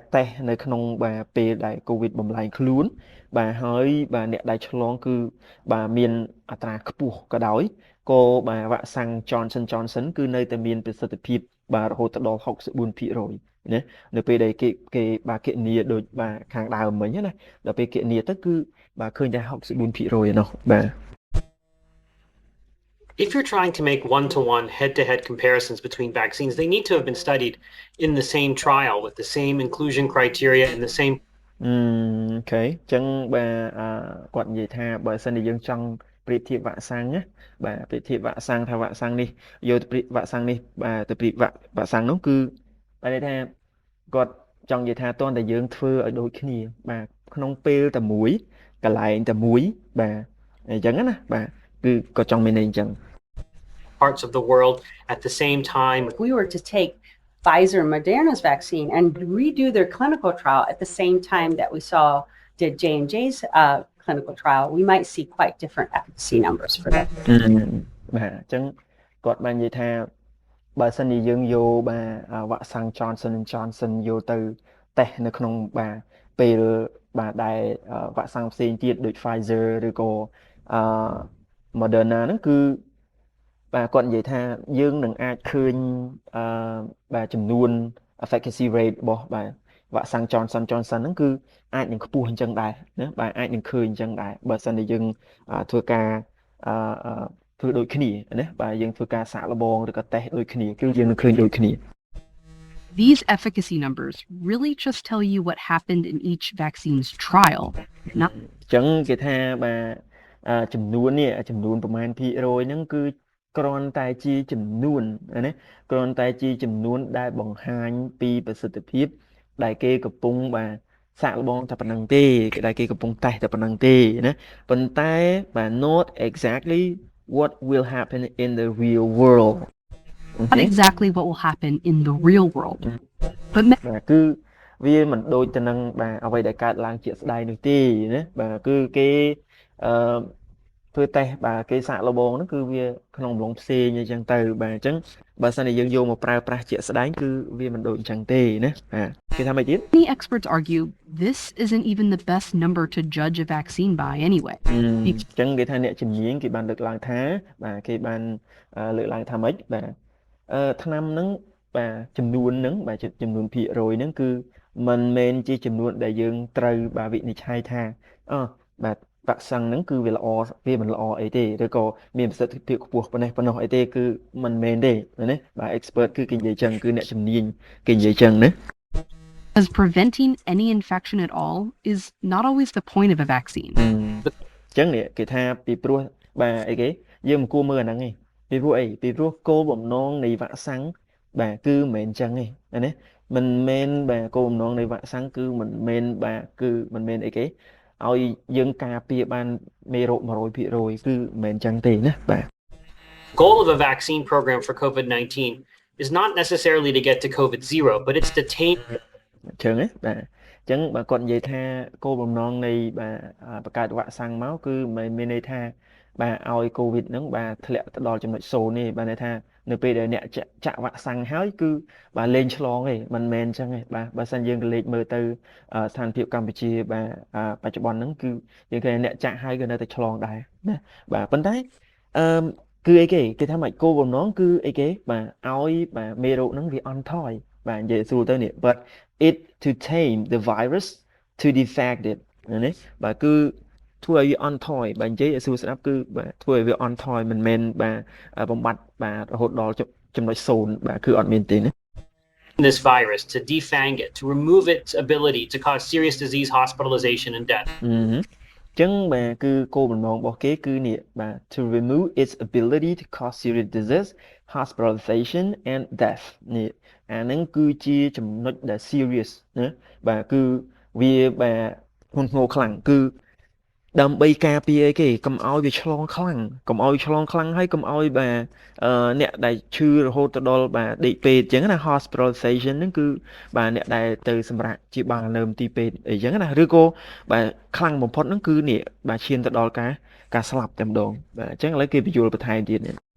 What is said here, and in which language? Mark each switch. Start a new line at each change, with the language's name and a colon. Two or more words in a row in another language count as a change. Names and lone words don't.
Khmer: តេស្តនៅក្នុងបាទពេលដែលកូវីដបំលែងខ្លួនបាទហើយបាទអ្នកដែលឆ្លងគឺបាទមានអត្រាខ្ពស់ក៏ដោយក៏បាទវ៉ាក់សាំង Johnson គឺនៅតែមានប្រសិទ្ធភាពបាទរហូតដល់ 64% ណានៅពេលដែលគេបាទគណនាដូចបាទខាងដើមមិញណាដល់ពេលគណនាទៅគឺបាទឃើញតែ 64% ឯណោះបាទ
English: If you're trying to make one-to-one head-to-head comparisons between vaccines, they need to have been studied in the same trial with the same inclusion criteria and the same.
Khmer: Okay អញ្ចឹងបាទគាត់និយាយថាបើសិនជាយើងចង់ប្រៀបធៀបវ៉ាក់សាំងណាបាទប្រៀបធៀបវ៉ាក់សាំងថាវ៉ាក់សាំងនេះយកទៅវ៉ាក់សាំងនេះបាទទៅប្រៀបវ៉ាក់សាំងនោះគឺបែរថាគាត់ចង់និយាយថាតើតែយើងធ្វើឲ្យដូចគ្នាបាទក្នុងពេលតែមួយកន្លែងតែមួយបាទអញ្ចឹងណាបាទគឺគាត់ចង់មានន័យអញ្ចឹង
English: parts of the world at the same time. If we were to take Pfizer and Moderna's vaccine and redo their clinical trial at the same time that we did J&J's clinical trial, we might see quite different efficacy numbers for that.
Khmer: បាទអញ្ចឹងគាត់បាននិយាយថាបើសិនជាយើងយកបាទវ៉ាក់សាំង Johnson យកទៅតេស្តនៅក្នុងបាទពេលបាទដែលវ៉ាក់សាំងផ្សេងទៀតដូច Pfizer ឬក៏ Moderna ហ្នឹងគឺបាទគាត់និយាយថាយើងនឹងអាចឃើញបាទចំនួន
English: efficacy rate
Khmer: របស់បាទវ៉ាក់សាំង Johnson ហ្នឹងគឺអាចនឹងខ្ពស់អញ្ចឹងដែរណាបាទអាចនឹងឃើញអញ្ចឹងដែរបើសិនជាយើងធ្វើការធ្វើដូចគ្នាណាបាទយើងធ្វើការសាកល្បងឬក៏តេស្តដូចគ្នាគឺយើងនឹងឃើញដូចគ្នា
English: These efficacy numbers really just tell you what happened in each vaccine's trial.
Khmer: អញ្ចឹងគេថាបាទចំនួនប្រមាណភាគរយហ្នឹងគឺគ្រាន់តែជាចំនួនណាគ្រាន់តែជាចំនួនដែលបង្ហាញពីប្រសិទ្ធភាពដែលគេកំពុងបាទសាកល្បងតែប៉ុណ្្នឹងទេដែលគេកំពុងតេស្តតែប៉ុណ្្នឹងទេណាប៉ុន្តែបាទ
English: not exactly what will happen in the real world Not exactly what will happen in the real world but
Khmer: គឺវាមិនដូចទៅនឹងបាទអ្វីដែលកើតឡើងជាក់ស្ដែងនោះទេណាបាទគឺគេធ្វើតេស្តបាទគេសាកល្បងហ្នឹងគឺវាក្នុងអំឡុងផ្សេងអញ្ចឹងទៅបាទអញ្ចឹងបើសិនជាយើងយកមកប្រើប្រាស់ជាក់ស្ដែងគឺវាមិនដូចអញ្ចឹងទេណាបាទគេថាម៉េចទៀត
English: Many experts argue this isn't even the best number to judge a vaccine by anyway
Khmer: អញ្ចឹងគេថាអ្នកជំនាញគេបានលើកឡើងថាបាទគេបានលើកឡើងថាម៉េចបាទឆ្នាំហ្នឹងបាទចំនួនហ្នឹងបាទចំនួនភាគរយហ្នឹងគឺមិនមែនជាចំនួនដែលយើងត្រូវបាទវិនិច្ឆ័យថាបាទវ៉ាក់សាំងហ្នឹងគឺវាល្អវាមិនល្អអីទេឬក៏មានប្រសិទ្ធភាពខ្ពស់ប៉ុណ្ណោះអីទេគឺមិនមែនទេណាបាទ expert គឺគេនិយាយចឹងគឺអ្នកជំនាញគេនិយាយចឹងណា
English: As preventing any infection at all is not always the point of a vaccine
Khmer: អញ្ចឹងគេថាពីព្រោះបាទអីគេយើងមិនគួរមើលអាហ្នឹងទេពីព្រោះអីពីព្រោះគោលបំណងនៃវ៉ាក់សាំងបាទគឺមិនមែនអញ្ចឹងទេណាមិនមែនបាទគោលបំណងនៃវ៉ាក់សាំងគឺមិនមែនបាទគឺមិនមែនអីគេឲ្យយើងការពារបានមេរោគ 100% គឺមិនមែនអញ្ចឹងទេណាបាទ
English: Goal of a vaccine program for COVID-19 is not necessarily to get to COVID-0 but it's to tame
Khmer: អញ្ចឹងណាបាទអញ្ចឹងបើគាត់និយាយថាគោលបំណងនៃបាទបង្កើតវ៉ាក់សាំងមកគឺមិនមានន័យថាបាទឲ្យកូវីដហ្នឹងបាទធ្លាក់ទៅដល់ចំណុច0ទេបាទន័យថានៅ ពេលដែលអ្នកចាក់វ៉ាក់សាំងហើយគឺបាទលេងឆ្លងទេមិនមែនអញ្ចឹងទេបាទបើសិនយើងក៏លេខមើលទៅស្ថានភាពកម្ពុជា បាទបច្ចុប្បន្នហ្នឹងគឺយើងឃើញអ្នកចាក់ហើយក៏នៅតែឆ្លងដែរណាបាទប៉ុន្តែគឺអីគេថាម៉េចគោលបំណងគឺអីគេបាទឲ្យបាទមេរោគហ្នឹងវាអន់ថយបាទនិយាយស្រួលទៅនេះ
English: but it to tame the virus to defect it
Khmer: ណាបាទគឺធ្វើឲ្យវាអន់ថយបាទនិយាយឲ្យស្រួលស្ដាប់គឺបាទធ្វើឲ្យវាអន់ថយមិនមែនបាទបំបត្តិបាទរហូតដល់ចំណុច0បាទគឺអត់មានទេណា
English: this virus to defang it to remove its ability to cause serious disease hospitalization and death
Khmer: អចឹងបាទគឺគោលបំណងរបស់គេគឺនេះបាទ
English: to remove its ability to cause serious disease hospitalization and death
Khmer: នេះអា ហ្នឹងគឺជាចំណុចដែល serious ណាបាទគឺវាបាទធ្ងន់ធ្ងរខ្លាំងគឺដើម្បីការពារអីគេកុំឲ្យវាឆ្លងខ្លាំងកុំឲ្យឆ្លងខ្លាំងហើយកុំឲ្យបាទអ្នកដែលឈឺរហូតទៅដល់បាទដេកពេទ្យអញ្ចឹងណា hospitalization ហ្នឹងគឺបាទអ្នកដែលទៅសម្រាប់ជាបាលនៅមន្ទីរពេទ្យអីចឹងណាឬក៏បាទខ្លាំងបំផុតហ្នឹងគឺនេះបាទឈានទៅដល់ការស្លាប់តែម្ដងបាទអញ្ចឹងឥឡូវគេបញ្យល់បន្ថែមទៀតនេះ